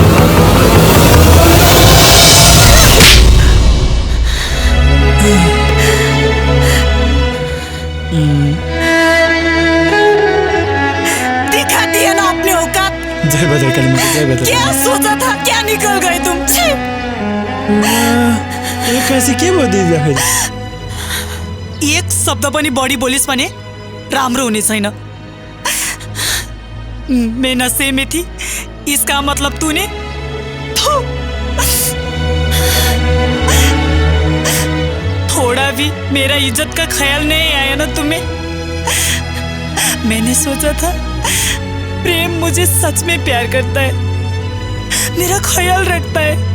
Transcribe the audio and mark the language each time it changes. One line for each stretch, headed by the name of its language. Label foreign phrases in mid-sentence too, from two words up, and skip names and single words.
Hindi: दिखा दिया ना अपने औकात। जय बदर कलम, जय बदर। क्या सोचा था, क्या निकल गए तुम? एक कैसे के बोल दिया फिर?
Nepali: एक शब्द पनि बढी बोलिस् भने राम्रो हुने छैन।
Hindi: मैं नशे में थी, इसका मतलब तूने थोड़ा भी मेरा इज्जत का ख्याल नहीं आया ना तुम्हें? मैंने सोचा था प्रेम मुझे सच में प्यार करता है, मेरा ख्याल रखता है।